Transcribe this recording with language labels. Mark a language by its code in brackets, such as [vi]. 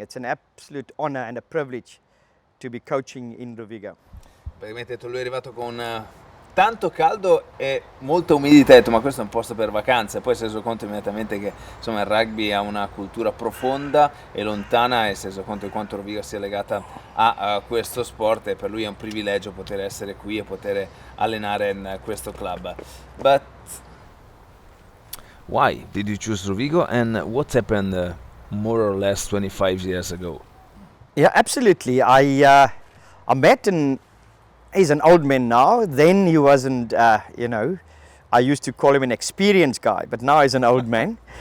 [en] It's an absolute honor and a privilege to be coaching in Rovigo. [it] Praticamente lui è arrivato con tanto caldo e molta umidità, ha detto, ma questo è un posto per vacanze. Poi si è reso conto immediatamente che insomma il rugby ha una cultura profonda e lontana, e si è reso conto di quanto Rovigo sia legata a questo sport, e per lui è un privilegio poter essere qui e poter allenare in questo club. [en] But why did you choose Rovigo, and what happened more or less 25 years ago? Yeah, absolutely. I met him. He's an old man now. Then he wasn't, I used to call him an experienced guy, but now he's an old man.